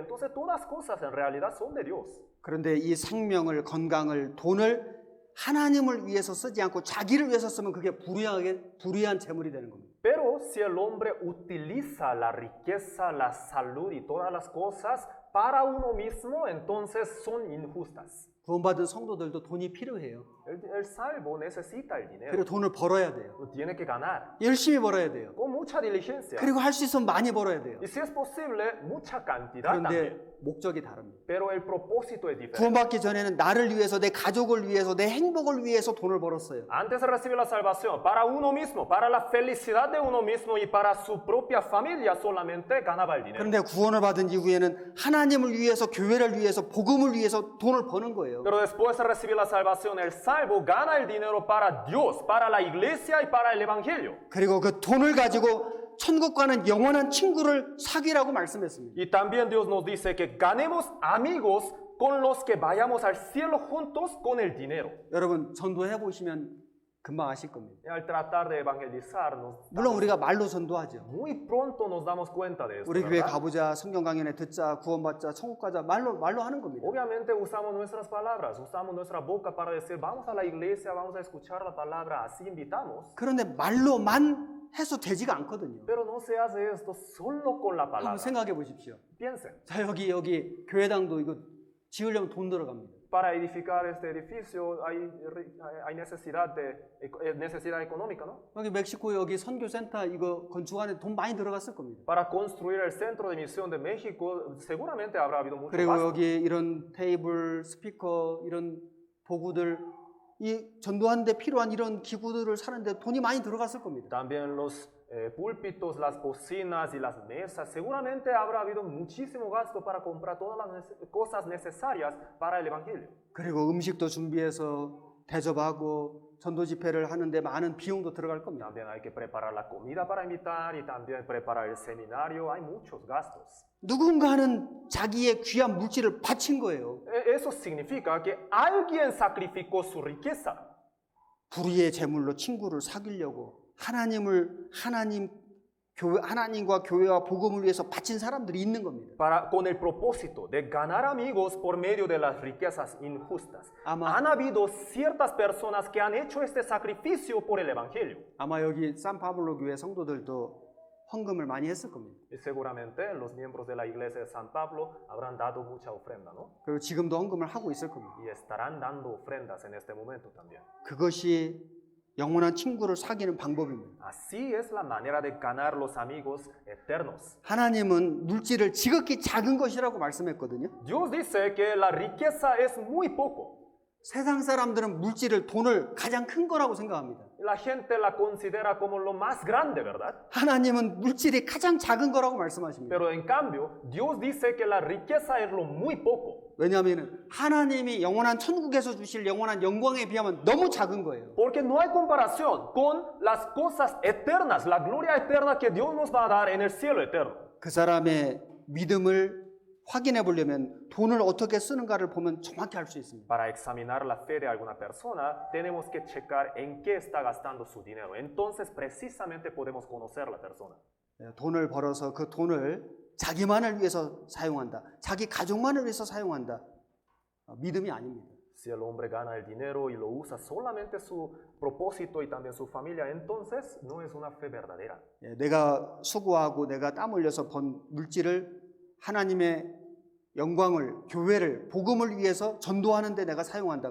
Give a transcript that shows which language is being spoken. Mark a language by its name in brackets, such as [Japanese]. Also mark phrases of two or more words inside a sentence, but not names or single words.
[Spanish] Entonces todas las cosas en realidad son de Dios. [Korean] 그런데 이 생명을, 건강을, 돈을 하나님을 위해서 쓰지 않고 자기를 위해서 쓰면 그게 불의한 재물이 되는 겁니다. [Spanish] Pero si el hombre utiliza la riqueza, la salud y todas las cosas para uno mismo, entonces son injustas. [Korean] 구원받은 성도들도 돈이 필요해요. [Spanish] El salvo necesita el dinero. [Korean] 그리고 돈을 벌어야 돼요. [Spanish] Lo tiene que ganar. [Korean] 열심히 벌어야 돼요. [Spanish] Con mucha diligencia. [Korean] 그리고 할 수 있으면 많이 벌어야 돼요. [Spanish] Y si es posible, mucha cantidad [Korean] 그런데 [Spanish] también. [Korean] 목적이 다릅니다. [Spanish] Pero el propósito es diferente. [Korean] 구원받기 전에는 나를 위해서, 내 가족을 위해서, 내 행복을 위해서 돈을 벌었어요. [Spanish] Antes de recibir la salvación, para uno mismo, para la felicidad de uno mismo y para su propia familia solamente ganaba el dinero. [Korean] 그런데 구원을 받은 이후에는 하나님 하나님을 위해서, 교회를 위해서, 복음을 위해서 돈을 버는 거예요. [Spanish] Pero después de recibir la salvación, el salvo gana el dinero para Dios, para la iglesia y para el evangelio. [Korean] 그리고 그 돈을 가지고 천국 가는 영원한 친구를 사귀라고 말씀했습니다. [Spanish] Y también Dios nos dice que ganemos amigos con los que vayamos al cielo juntos con el dinero. [Korean] 여러분 전도해 보시면 금방 아실 겁니다. [Spanish] Y al tratar de evangelizarnos, [Korean] 물론 우리가 말로 전도하죠. [Spanish] muy pronto nos damos cuenta de esto. [Korean] 우리 교회 [Spanish] ¿Verdad? [Korean] 가보자, 성경 강연에 듣자, 구원받자, 천국 가자, 말로 하는 겁니다. [Spanish] Obviamente usamos nuestras palabras, usamos nuestra boca para decir vamos a la iglesia, vamos a escuchar la palabra, así invitamos. [Korean] 그런데 말로만 해서 되지가 않거든요. [Spanish] Pero no se hace esto solo con la [Korean] 한번 [Spanish] palabra. [Korean] 생각해 보십시오. [Spanish] Piensen, [Korean] 자 여기 교회당도 이거 지으려면 돈 들어갑니다. [Spanish] para edificar este edificio hay necesidad económica, ¿no? [Korean] 여기 멕시코 여기 선교센터 이거 건축하는데 돈 많이 들어갔을 겁니다. [Spanish] Para construir el centro de misión de México seguramente habrá habido mucho [Korean] 그리고 [Spanish] gasto. [Korean] 여기 이런 테이블, 스피커 이런 도구들 이 전도하는데 필요한 이런 기구들을 사는데 돈이 많이 들어갔을 겁니다. [Spanish] También los púlpitos, las bocinas y las mesas, seguramente habrá habido muchísimo gasto para comprar todas las cosas necesarias para el evangelio. [Korean] 그리고 음식도 준비해서 대접하고 전도 집회를 하는데 많은 비용도 들어갈 겁니다. [Spanish] También hay que preparar la comida para invitar y también preparar el seminario. Hay muchos gastos. [Korean] 누군가는 자기의 귀한 물질을 바친 거예요. [Spanish] Eso significa que alguien sacrificó su riqueza. [Korean] 불의의 제물로 친구를 사귀려고 하나님과 교회와 복음을 위해서 바친 사람들이 있는 겁니다. [Spanish] Con el propósito de ganar amigos por medio de las riquezas injustas. [Korean] 아마- [Spanish] Han habido ciertas personas que han hecho este sacrificio por el evangelio. [Korean] 아마 여기 산파블로 교회 성도들도 헌금을 많이 했을 겁니다. [Spanish] Y seguramente los miembros de la iglesia de San Pablo habrán dado mucha ofrenda, ¿no? [Korean] 그리고 지금도 헌금을 하고 있을 겁니다. [Spanish] Y estarán dando ofrendas en este momento también. [Korean] 그것이 영원한 친구를 사귀는 방법입니다. [Spanish] Así es la manera de ganar los amigos eternos. [Korean] 하나님은 물질을 지극히 작은 것이라고 말씀했거든요. [Spanish] Dios dice que la riqueza es muy poco. [Korean] 세상 사람들은 물질을, 돈을 가장 큰 거라고 생각합니다. [Spanish] La gente la considera como lo más grande, ¿verdad? [Korean] 하나님은 물질이 가장 작은 거라고 말씀하십니다. [Spanish] Pero en cambio, Dios dice que la riqueza es lo muy poco. [Korean] 왜냐하면 하나님이 영원한 천국에서 주실 영원한 영광에 비하면 너무 작은 거예요. [Spanish] Porque no hay comparación con las cosas eternas, la gloria eterna que Dios nos va a dar en el cielo eterno. [Korean] 그 사람의 믿음을 확인해 보려면 돈을 어떻게 쓰는가를 보면 정확히 알 수 있습니다. [Spanish] Para examinar la fe de alguna persona, tenemos que checar en qué está gastando su dinero. Entonces, precisamente podemos conocer la persona. [Korean] 돈을 벌어서 그 돈을 자기만을 위해서 사용한다. 자기 가족만을 위해서 사용한다. 믿음이 아닙니다. [Spanish] Si el hombre gana el dinero y lo usa solamente su propósito y también su familia, entonces no es una fe verdadera. [Korean] 내가 수고하고 내가 땀 흘려서 번 물질을 하나님의 영광을, 교회를, 복음을 위해서 전도하는 데 내가 사용한다.